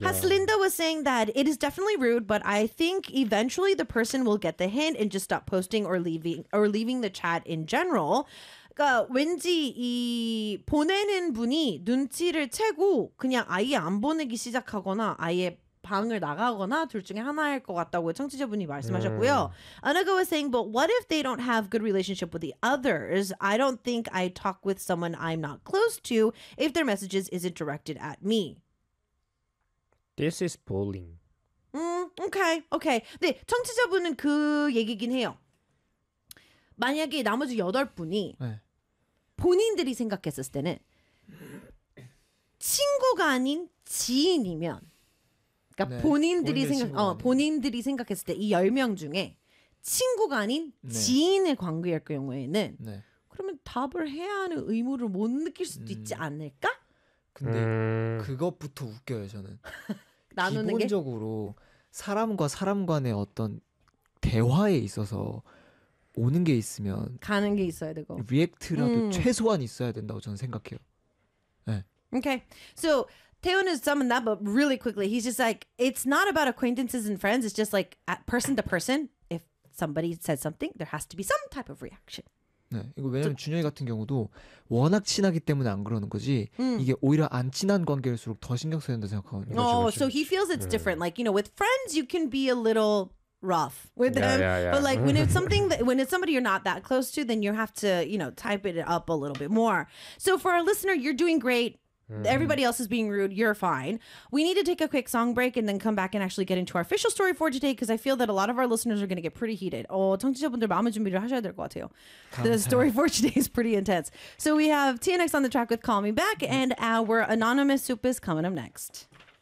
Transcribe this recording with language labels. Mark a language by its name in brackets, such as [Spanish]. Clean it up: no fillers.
[English] Because Linda was saying that it is definitely rude, but I think eventually the person will get the hint and just stop posting or leaving the chat in general. [Korean] 그러니까 왠지 이 보내는 분이 눈치를 채고 그냥 아예 안 보내기 시작하거나 아예 방을 나가거나 둘 중에 하나일 것 같다고 청취자분이 말씀하셨고요. [English] Anaga was saying, but what if they don't have good relationship with the others? I don't think I talk with someone I'm not close to if their messages isn't directed at me. This is bullying. Okay, okay. [Korean] 네, 청취자분은 그 얘기긴 해요. 만약에 나머지 여덟 분이 본인들이 생각했을 때는 친구가 아닌 지인이면 그러니까 네, 본인들이 생각 본인들이 생각했을 때 이 열 명 중에 친구가 아닌 지인의 관계일 경우에는 그러면 답을 해야 하는 의무를 못 느낄 수도 있지 않을까? 근데 그것부터 웃겨요 저는. 나누는 기본적으로 게? 사람과 사람 간의 어떤 대화에 있어서 오는 게 있으면 가는 게 있어야 되고 리액트라도 최소한 있어야 된다고 저는 생각해요. [English] 네. Okay. So, Taeyeon is summing that up really quickly. He's just like, it's not about acquaintances and friends. It's just like, person to person, if somebody said something, there has to be some type of reaction. [Korean] 네. 이거 왜냐면 준영이 같은 경우도 워낙 친하기 때문에 안 그러는 거지 이게 오히려 안 친한 관계일수록 더 신경 써야 된다고 생각하거든요. [English] So he feels it's different. Like, you know, with friends, you can be a little rough with them. But like when it's something that when it's somebody you're not that close to, then you have to, you know, type it up a little bit more. So for our listener, you're doing great. Everybody else is being rude. You're fine. We need to take a quick song break and then come back and actually get into our official story for today because I feel that a lot of our listeners are going to get pretty heated. [Korean] Oh, 청취자분들 마음의 준비를 하셔야 될 것 같아요. [English] The story for today is pretty intense. So we have TNX on the track with Call Me Back and our anonymous soup is coming up next.